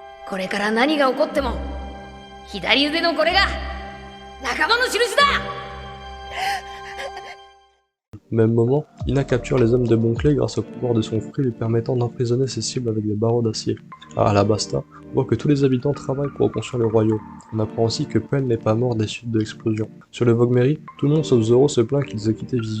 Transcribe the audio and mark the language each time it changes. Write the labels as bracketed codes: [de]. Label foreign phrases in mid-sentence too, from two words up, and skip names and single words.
[ja] これから何が起こっても左腕のこれが仲間の印だ。 [fr] Au même moment, Ina capture les hommes de Monclay grâce au pouvoir de son fruit lui permettant d'emprisonner ses cibles avec des barreaux d'acier. À Alabasta, on voit que tous les habitants travaillent pour reconstruire le royaume. On apprend aussi que Pen n'est pas mort des suites de l'explosion. Sur le Vogmeri, tout le monde sauf Zoro se plaint qu'ils aient quitté Vivi.